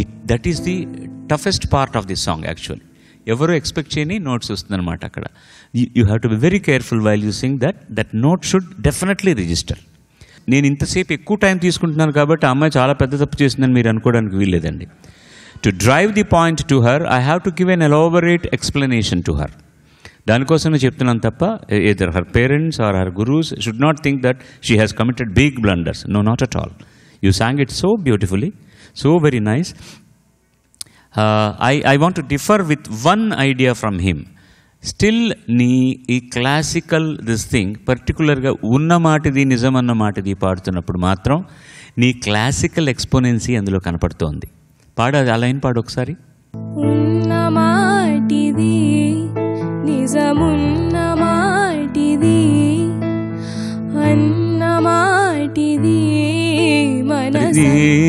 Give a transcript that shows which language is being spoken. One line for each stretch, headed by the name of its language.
English: That is the toughest part of the song actually.
Telugu: ఎవరు expect చేయని notes వస్తుందన్నమాట అక్కడ.
English: You have to be very careful while you sing that note should definitely register.
Telugu: నేను ఇంతసేపు ఎక్కువ time తీసుకుంటున్నాను కాబట్టి ఆ అమ్మాయి చాలా పెద్ద తప్పు చేసిందని మీరు అనుకోవడానికి వీల్లేదండి.
English: To drive the point to her I have to give an elaborate explanation to her.
Telugu: దానికోసమే చెప్తున్నాను తప్ప
English: either her parents or her gurus should not think that she has committed big blunders. No, not at all. You sang it so beautifully, so very nice. I want to differ with one idea from him.
Telugu: Still నీ ఈ classical this thing పర్టికులర్గా ఉన్న మాటిది నిజమన్న మాటిది పాడుతున్నప్పుడు మాత్రం నీ classical ఎక్స్పోనెన్సీ అందులో కనపడుతోంది. పాడు ఆ లైన్ పాడు ఒకసారి. ఉన్న మాటిది నిజమున్న మాటిది అన్న మాటిది మనసు.